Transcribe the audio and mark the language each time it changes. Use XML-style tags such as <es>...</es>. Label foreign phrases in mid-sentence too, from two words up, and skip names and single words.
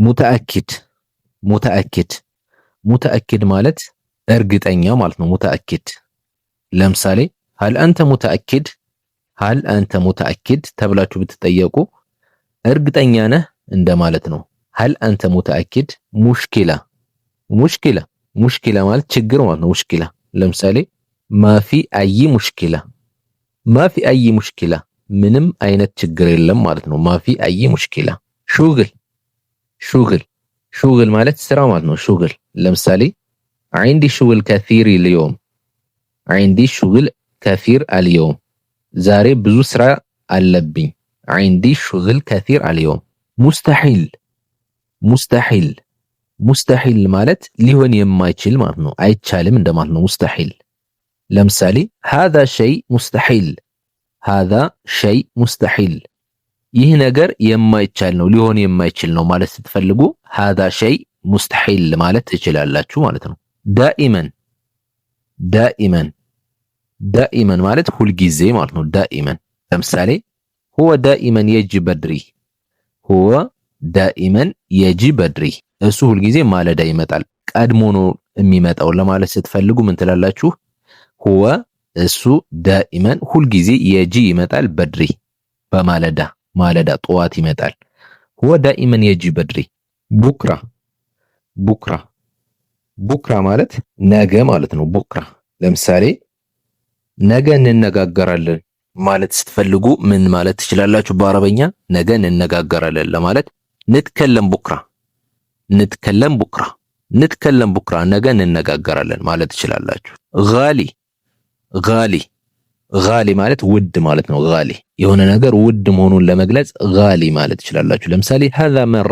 <am>ሙተአኪድ ማለት እርግጠኛ ማለት ነው። ሙተአኪድ ለምሳሌ</am> <ar>هل أنت متأكد</ar> <am>ተብላችሁ ብትጠየቁ እርግጠኛ ነህ እንደማለት ነው።</am> <ar>هل أنت متأكد።</ar> <am>ሙሽኪላ ማለት ችግር ማለት ነው። ሙሽኪላ ለምሳሌ</am> <ar>ما في أي</ar> <am>ሙሽኪላ ምንም አይነት ችግር የለም ማለት ነው።</am> <ar>ما في أي مشكلة።</ar> <am>ሹግል ማለት ስራ ማለት ነው። ሹግል ለምሳሌ</am> <ar>عندي شغل كثير اليوم</ar> <am>ዛሬ ብዙ ስራ አለብኝ።</am> <ar>عندي شغل كثير اليوم።</ar> <am>ሙስተሒል ማለት ሊሆን የማይችል ማለት ነው። አይቻልም እንደማለት ነው። ሙስተሒል ለምሳሌ هذا</am> <ar>شيء مستحيل</ar> <am>ይህ ነገር የማይቻል ነው፣ ሊሆን የማይችል ነው ማለት ስትፈልጉ</am> <ar>هذا شيء مستحيل</ar> <am>ማለት ትችላላችሁ ማለት ነው። ዳኢመን ማለት ሁልጊዜ ማለት ነው። ዳኢመን ለምሳሌ</am> <ar>هو دائما يجي بدري</ar> <am>እሱ ሁልጊዜ ማለዳ ይመጣል፣ ቀድሞ ነው የሚመጣው ለማለት ስትፈልጉ ምን ትላላችሁ? هو እሱ ዳኢመን ሁልጊዜ የጂ ይመጣል፣ በድሪ ማለዳ ጠዋት ይመጣል።</am> <ar>هو دائما يجي بدري።</ar> <am>ቡክራ ማለት ነገ ማለት ነው። ቡክራ ለምሳሌ ነገ እንነጋገራለን ማለት ስትፈልጉ ምን ማለት ትችላላችሁ? በአረበኛ ነገ እንነጋገራለን ለማለት</am> <ar>نتكلم بكرة</ar> <am>ነገ እንነጋገራለን ማለት ትችላላችሁ። ጋሊ ማለት ውድ ማለት ነው። ጋሊ የሆነ ነገር ውድ መሆኑን ለመግለጽ ጋሊ ማለት ትችላላችሁ። ለምሳሌ هذا</am>